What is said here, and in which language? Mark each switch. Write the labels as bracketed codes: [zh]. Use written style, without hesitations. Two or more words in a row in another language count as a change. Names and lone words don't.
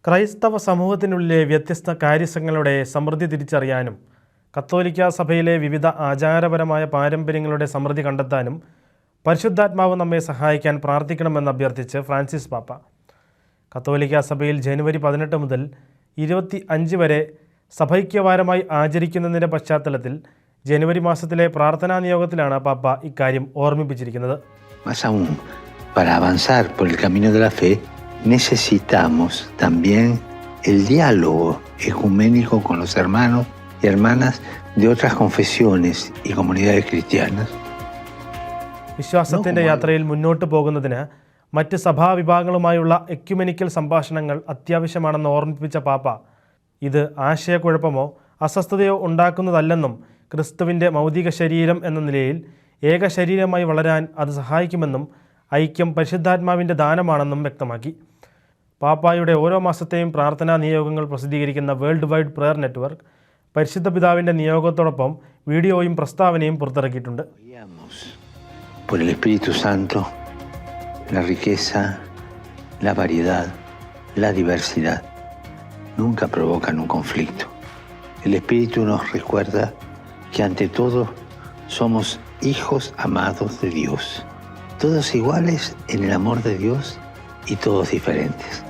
[ml] ക്രൈസ്തവ സമൂഹത്തിനുള്ളിലെ വ്യത്യസ്ത കാര്യസംഘങ്ങളുടെ സമൃദ്ധി തിരിച്ചറിയാനും കത്തോലിക്ക സഭയിലെ വിവിധ ആചാരപരമായ പാരമ്പര്യങ്ങളുടെ സമൃദ്ധി കണ്ടെത്താനും പരിശുദ്ധാത്മാവ് നമ്മെ സഹായിക്കാൻ പ്രാർത്ഥിക്കണമെന്ന് അഭ്യർത്ഥിച്ച് ഫ്രാൻസിസ് പാപ്പ. കത്തോലിക്ക സഭയിൽ ജനുവരി 18 മുതൽ 25 വരെ സഭൈക്യവാരമായി ആചരിക്കുന്നതിൻ്റെ പശ്ചാത്തലത്തിൽ ജനുവരി മാസത്തിലെ പ്രാർത്ഥനാ നിയോഗത്തിലാണ് പാപ്പ ഇക്കാര്യം ഓർമ്മിപ്പിച്ചിരിക്കുന്നത്. [es] Más aún, para avanzar por el camino de la fe, necesitamos también el diálogo ecuménico con los hermanos y hermanas de otras confesiones y comunidades cristianas. [ml] വിശ്വാസത്തിൻ്റെ യാത്രയിൽ മുന്നോട്ട് പോകുന്നതിന് മറ്റ് സഭാവിഭാഗങ്ങളുമായുള്ള എക്യുമെനിക്കൽ സംഭാഷണങ്ങൾ അത്യാവശ്യമാണെന്ന് ഓർമ്മിപ്പിച്ച പാപ്പ, ഇത് ആശയക്കുഴപ്പമോ അസ്വസ്ഥതയോ ഉണ്ടാക്കുന്നതല്ലെന്നും ക്രിസ്തുവിൻ്റെ മൗതിക ശരീരം എന്ന നിലയിൽ ഏക ശരീരമായി വളരാൻ അത് സഹായിക്കുമെന്നും ഐക്യം പരിശുദ്ധാത്മാവിൻ്റെ ദാനമാണെന്നും വ്യക്തമാക്കി. പാപ്പായുടെ ഓരോ മാസത്തെയും പ്രാർത്ഥനാ നിയോഗങ്ങൾ പ്രസിദ്ധീകരിക്കുന്ന വേൾഡ് വൈഡ് പ്രയർ നെറ്റ്വർക്ക് പരിശുദ്ധ പിതാവിൻ്റെ നിയോഗത്തോടൊപ്പം വീഡിയോയും പ്രസ്താവനയും പുറത്തിറക്കിയിട്ടുണ്ട്. [es] Por el Espíritu Santo, la riqueza, la variedad, la diversidad nunca provocan un conflicto. El Espíritu nos recuerda que ante todo somos hijos amados de Dios, todos iguales en el amor de Dios y todos diferentes.